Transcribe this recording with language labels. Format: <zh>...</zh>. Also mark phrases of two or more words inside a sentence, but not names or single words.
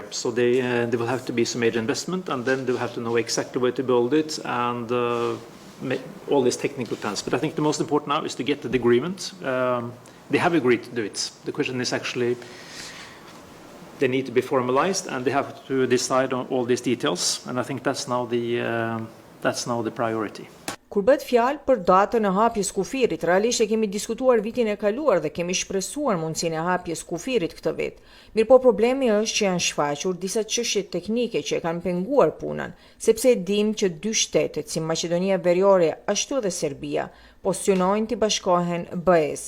<en>So there will have to be some major investment, and then they will have to know exactly where to build it and all these technical plans. But I think the most important now is to get the agreement. They have agreed to do it. The question is actually they need to be formalized and they have to decide on all these details, and I think that's now the priority.</en> <sq>Kur bëhet fjalë për datën e hapjes kufirit, realisht e kemi diskutuar vitin e kaluar dhe kemi shpresuar mundësinë e hapjes kufirit këtë vit. Mirëpo problemi është që janë shfaqur disa çështje teknike që e kanë penguar punën, sepse e dim që dy shtetet si Maqedonia Veriore ashtu edhe Serbia postionojnë të bashkohen BE-s.</sq>